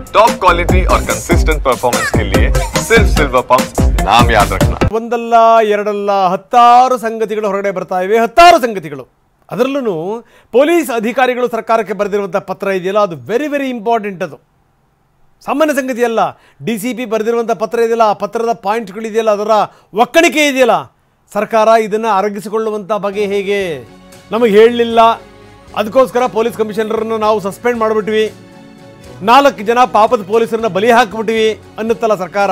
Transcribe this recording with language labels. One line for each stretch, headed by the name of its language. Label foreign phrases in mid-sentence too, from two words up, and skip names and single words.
Hindi: टॉप क्वालिटी और कंसिस्टेंट परफॉर्मेंस के लिए सिर्फ सिल्वर पंप नाम याद रखना।
Kannada: ಒಂದಲ್ಲ ಎರಡಲ್ಲ ಹತ್ತಾರು ಸಂಗತಿಗಳು ಹೊರಗಡೆ ಬರ್ತಾ ಇವೆ, ಹತ್ತಾರು ಸಂಗತಿಗಳು. ಅದರಲ್ಲೂ ಪೊಲೀಸ್ ಅಧಿಕಾರಿಗಳು ಸರ್ಕಾರಕ್ಕೆ ಬರೆದಿರುವಂಥ ಪತ್ರ ಇದೆಯಲ್ಲ, ಅದು
English: very very important.
Kannada: ಅದು ಸಾಮಾನ್ಯ ಸಂಗತಿ ಅಲ್ಲ. DCP ಬರೆದಿರುವಂಥ ಪತ್ರ ಇದೆಯಲ್ಲ, ಆ ಪತ್ರದ ಪಾಯಿಂಟ್ಗಳಿದೆಯಲ್ಲ, ಅದರ ಒಕ್ಕಣಿಕೆ ಇದೆಯಲ್ಲ, ಸರ್ಕಾರ ಇದನ್ನು ಅರಗಿಸಿಕೊಳ್ಳುವಂಥ ಬಗೆ ಹೇಗೆ ನಮಗೆ ಹೇಳಲಿಲ್ಲ, ಅದಕ್ಕೋಸ್ಕರ ಪೊಲೀಸ್ ಕಮಿಷನರನ್ನು ನಾವು ಸಸ್ಪೆಂಡ್ ಮಾಡಿಬಿಟ್ವಿ, 4 ಜನ ಪಾಪದ ಪೊಲೀಸರನ್ನ ಬಲಿ ಹಾಕಿಬಿಟ್ವಿ ಅನ್ನುತ್ತಲ್ಲ ಸರ್ಕಾರ.